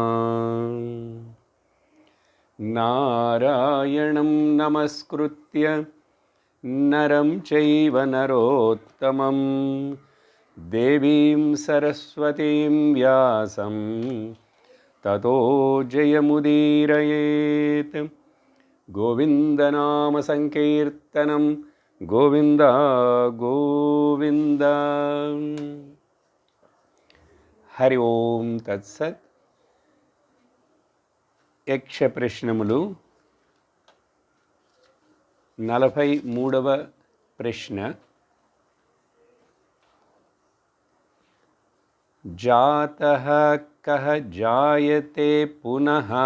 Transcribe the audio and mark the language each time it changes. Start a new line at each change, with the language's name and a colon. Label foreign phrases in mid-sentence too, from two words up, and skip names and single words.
Sanskrit: नारायणं नमस्कृत्य नरं चैव नरोत्तमं देवीं सरस्वतीं व्यासं ततो जयमुदीरयेत्। गोविन्दनामसंकीर्तनं गोविन्द गोविन्द। हरि ओं तत्सत्।
Telugu: యక్ష ప్రశ్నములు 43వ ప్రశ్న.
Sanskrit: జాతః కః జాయతే పునః.